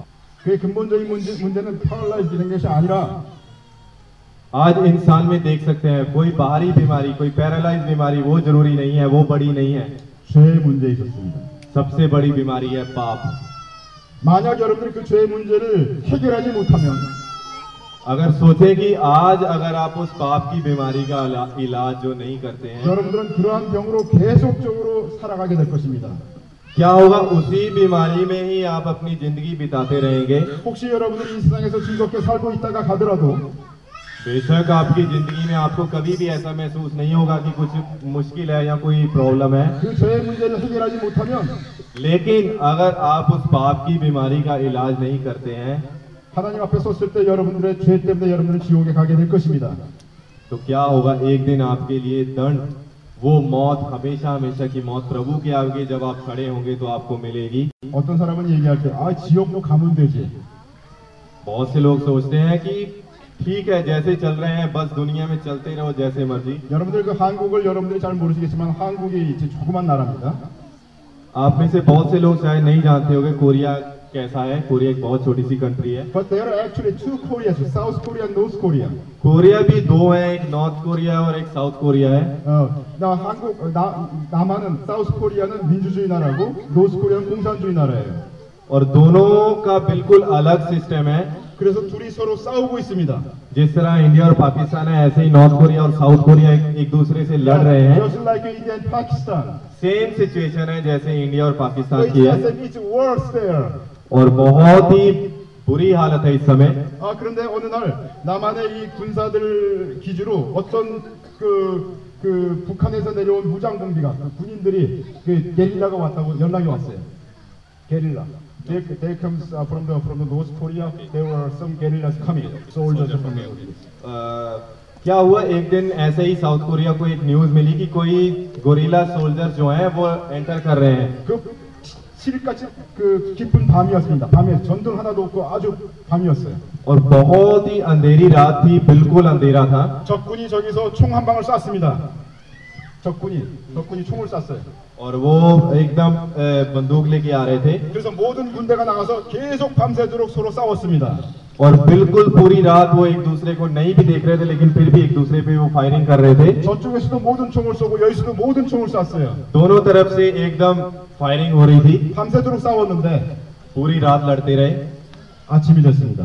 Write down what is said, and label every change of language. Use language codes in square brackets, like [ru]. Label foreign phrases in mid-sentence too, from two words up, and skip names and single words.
[ko] 그 근본적인 문제는 paralyzed 되는 것이 아니라 [hi] आज इंसान में देख सकते हैं, कोई बाहरी बीमारी, कोई पैरालाइज बीमारी, वो जरूरी नहीं है, वो बड़ी नहीं है। [ko] 죄의 문제 있었습니다. [hi] सबसे बड़ी बीमारी है पाप। [ko] 만약 여러분들이 그 죄의 문제를 해결하지 못하면 [hi] अगर सोचे कि आज अगर आप उस पाप की बीमारी का इलाज जो नहीं करते हैं, [ko] 여러분들은 그러한 병으로 계속적으로 살아가게 될 것입니다. [hi] क्या होगा, उसी बीमारी में ही आप अपनी जिंदगी बिताते रहेंगे। [ko] 혹시 여러분들이 이 세상에서 즐겁게 살고 있다가 가더라도 [hi] बेशक आपकी जिंदगी में आपको कभी भी ऐसा महसूस नहीं होगा कि कुछ मुश्किल है या कोई प्रॉब्लम है, [ko] 그 죄의 문제를 해결하지 못하면 [hi] लेकिन अगर आप उस पाप की बीमारी का इलाज नहीं करते हैं [ko] 하나님 앞에 섰을 때 여러분들의 죄 때문에 여러분들은 지옥에 가게 될 것입니다. [hi] तो क्या होगा, एक दिन आपके लिए दंड, वो मौत, हमेशा हमेशा की मौत प्रभु के आगे जब आप खड़े होंगे तो आपको मिलेगी। [ko] 어떤 사람은 얘기할 때 아 지옥도 가면 되지. [hi] बहुत से लोग सोचते हैं कि ठीक है, जैसे चल रहे हैं बस दुनिया में चलते रहो जैसे मर्जी। [ko] 여러분들 그 한국을 여러분들이 잘 모르시겠지만 한국이 조그만 나라입니다. [hi] आप में से बहुत से लोग शायद नहीं जानते होंगे कोरिया कैसा है। कोरिया एक बहुत छोटी सी कंट्री है। [en] But there are actually two Koreas, South Korea and North Korea. [hi] कोरिया भी दो है, एक नॉर्थ कोरिया और एक साउथ कोरिया है। [ko] 남한은 South Korea는 민주주의 나라고 North Korea는 공산주의 나라예요. [hi] और दोनों का बिल्कुल अलग सिस्टम है। [ko] 그래서 둘이 서로 싸우고 있습니다. [hi] जिस तरह इंडिया और पाकिस्तान है, ऐसे ही नॉर्थ कोरिया और साउथ कोरिया एक दूसरे से लड़ रहे हैं। [en] Just like India and Pakistan. same situation [hi] है जैसे इंडिया और So पाकिस्तान की है, [en] it's worse there. [hi] और बहुत ही बुरी हालत है इस समय। [ko] 그런데 어느 날 남한의 이 군사들 기지로 어떤 그 북한에서 내려온 무장공비가 군인들이 그 게릴라가 왔다고 연락이 왔어요. 게릴라. [en] They comes from the North Korea. There were some guerrillas coming. Soldiers from the [hi] क्या हुआ, एक दिन ऐसे ही साउथ कोरिया को एक न्यूज मिली कि कोई [en] guerrilla soldier [hi] जो हैं वो एंटर कर रहे हैं। [ko] 그 7일까지 그 깊은 밤이었습니다. 밤에 전등 하나도 없고 아주 밤이었어요. [hi] और बहुत ही अंधेरी रात थी, बिल्कुल अंधेरा था। [ko] 적군이 저기서 총 한 방을 쐈습니다. 적군이 총을 쐈어요. [hi] और वो एकदम बंदूक लेके आ रहे थे [ko] 그래서 모든 군대가 나가서 계속 밤새도록 서로 싸웠습니다. [hi] और बिल्कुल पूरी रात वो एक दूसरे को नहीं भी देख रहे थे लेकिन फिर भी एक दूसरे पे वो फायरिंग कर रहे थे [ko] 저쪽에서도 모든 총을 쏘고 여기서도 모든 총을 쐈어요. [hi] दोनों तरफ से एकदम फायरिंग हो रही थी [ko] 밤새도록 싸웠는데 [hi] पूरी रात लड़ते रहे [ko] 아침이 됐습니다.